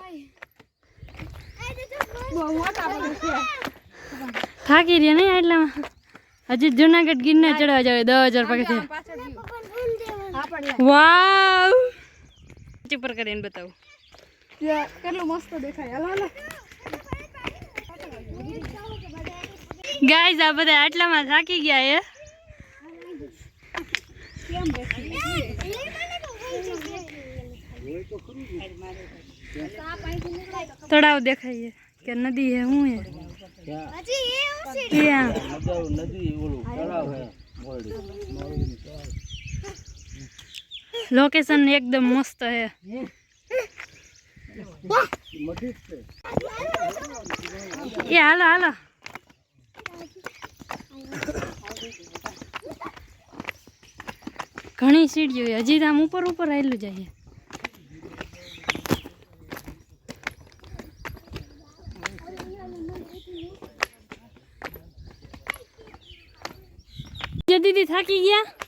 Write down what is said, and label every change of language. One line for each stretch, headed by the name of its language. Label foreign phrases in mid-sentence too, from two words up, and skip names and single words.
Gujarati: થાકી રહ્યા નહીં એટલામાં હજી જૂનાગઢ ગિરનાર ચડવા જાવ 10,000 પગથિયા। વાવ ઉપર કરીને બતાવું કેટલું મસ્ત દેખાય। હાલો હાલો ગાઈસ આ બધા આટલામાં થાકી ગયા છે।
Hindi: तड़ाव देखाइए क्या नदी है हूँ है लोकेशन एकदम मस्त है।
Gujarati: એ હાલો હાલો ઘણી સીડીઓ હજી તો આમ ઉપર ઉપર આવેલું જાય. દીદી થાકી ગયા.